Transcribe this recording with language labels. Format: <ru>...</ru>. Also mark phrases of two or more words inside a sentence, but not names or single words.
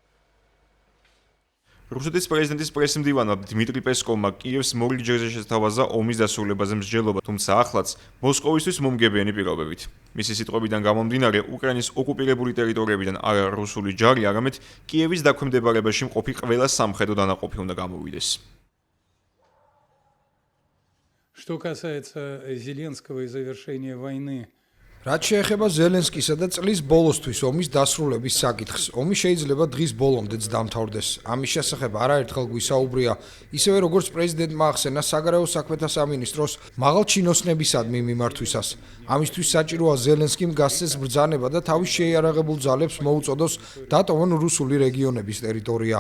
<ka>რუსეთის პრეზიდენტის პრესმდივანმა დიმიტრი პესკოვმა კიევს მორიგჯერზე შეთავაზა ომის დასრულებაზე მსჯელობა, თუმცა ახლაც მოსკოვისთვის მომგებიანი პირობებით. მისი სიტყვებიდან გამომდინარე, უკრაინის ოკუპირებული ტერიტორიებიდან არა რუსული ჯარი, არამედ კიევის დაქვემდებარებაში მყოფი ყველა სამხედრო დანაყოფი უნდა გამოვიდეს.</ka> <ru>Что касается Зеленского и завершения войны,</ru> <ka>რაც შეეხება ზელენსკისა და წლის ბოლოსთვის ომის დასრულების საკითხს, ომი შეიძლება დღის ბოლომდეც დამთავრდეს. ამის შესახებ არაერთხელ გვისაუბრია, ისევე როგორც პრეზიდენტმა ახსენა საგარეო საქმეთა სამინისტროს მაღალჩინოსნებისადმი მიმართვისას. ამისთვის საჭიროა ზელენსკიმ გასცეს ბრძანება და თავის შეიარაღებულ ძალებს მოუწოდოს დატოვონ რუსული რეგიონების ტერიტორია.</ka>